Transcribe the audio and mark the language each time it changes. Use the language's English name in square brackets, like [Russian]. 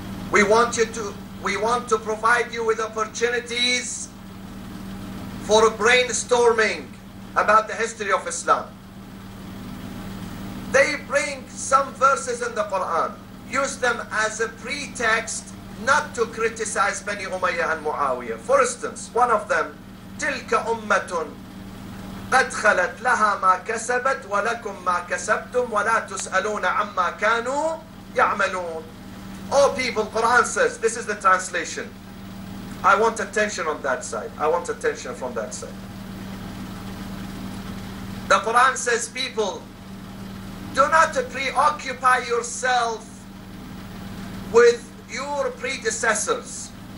[English] We want to provide you with opportunities for brainstorming about the history of Islam. They bring some verses in the Quran, use them as a pretext not to criticize Bani Umayyah and Muawiyah. For instance, one of them, [Arabic] تِلْكَ أُمَّةٌ قَدْ خَلَتْ لَهَا مَا كَسَبَتْ وَلَكُمْ مَا كَسَبْتُمْ وَلَا تُسْأَلُونَ عَمَّا كَانُوا يَعْمَلُونَ. [English] Oh people, Quran says, this is the translation. I want attention on that side. I want attention from that side. The Quran says, people, do not preoccupy yourself with your predecessors.